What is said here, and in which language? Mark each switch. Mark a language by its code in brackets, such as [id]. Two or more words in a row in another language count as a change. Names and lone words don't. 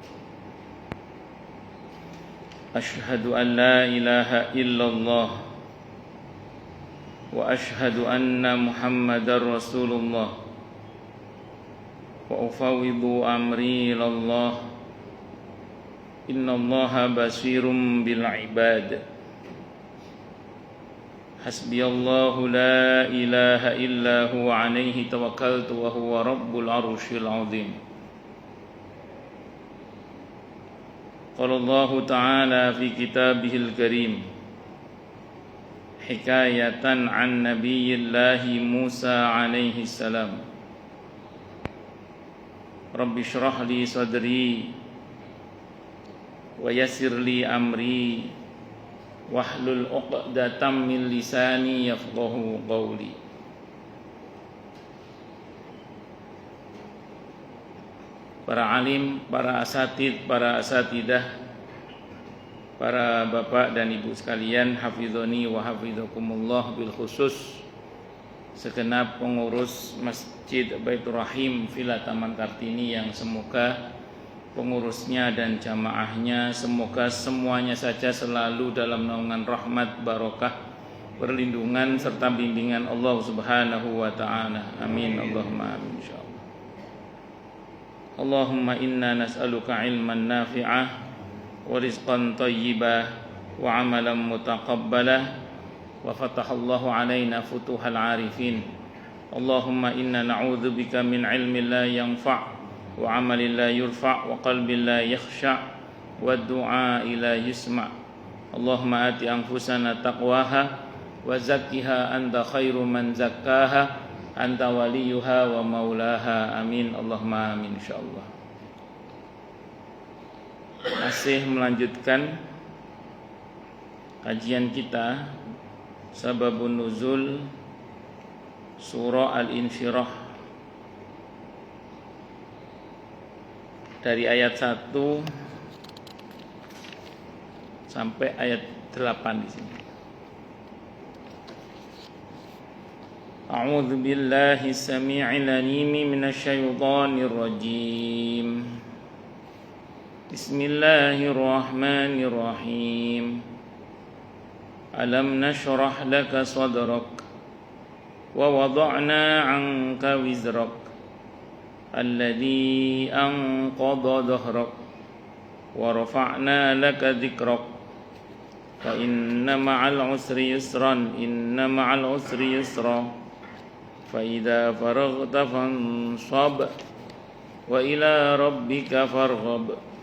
[ar] أشهد أن لا إله إلا الله وأشهد أن محمدا رسول الله وأفوض أمري إلى الله. إن الله بصير بالعباد. حسبي الله لا إله إلا هو عليه توكلت وهو رب العرش العظيم. قال الله تعالى في كتابه الكريم حكاية عن نبي الله موسى عليه السلام. رب اشرح لي صدري ويسر لي أمري واحلل عقدة من لساني يفقهوا قولي. [id] Para alim, para asatid, para asatidah, para bapak dan ibu sekalian, [ar] حفظني وحفظكم الله, بالخصوص [id] segenap pengurus Masjid Baitur Rahim Villa Taman Kartini yang semoga pengurusnya dan jamaahnya semoga semuanya saja selalu dalam naungan rahmat, barokah, perlindungan serta bimbingan [ar] الله سبحانه وتعالى. آمين اللهم آمين إن شاء الله. اللهم إنا نسألك علما نافعا ورزقا طيبا وعملا متقبلا وفتح الله علينا فتوح العارفين. اللهم إنا نعوذ بك من علم لا ينفع وعمل لا يرفع وقلب لا يخشع ودعاء لا يسمع'. اللهم آت أنفسنا تقواها وزكها أنت خير من زكاها أنت وليها ومولاها. آمين اللهم آمين إن شاء الله. [id] Masih melanjutkan kajian kita [ar] سبب النزول [id] Surah Al-Insyirah dari ayat 1 sampai ayat 8 di sini. [ar] أعوذ بالله السميع العليم من الشيطان الرجيم. بسم الله الرحمن الرحيم. ألم نشرح لك صدرك ووضعنا عنك وزرك الذي أنقض ظهرك ورفعنا لك ذكرك فإن مع العسر يسرا إن مع العسر يسرا فإذا فرغت فانصب وإلى ربك فارغب.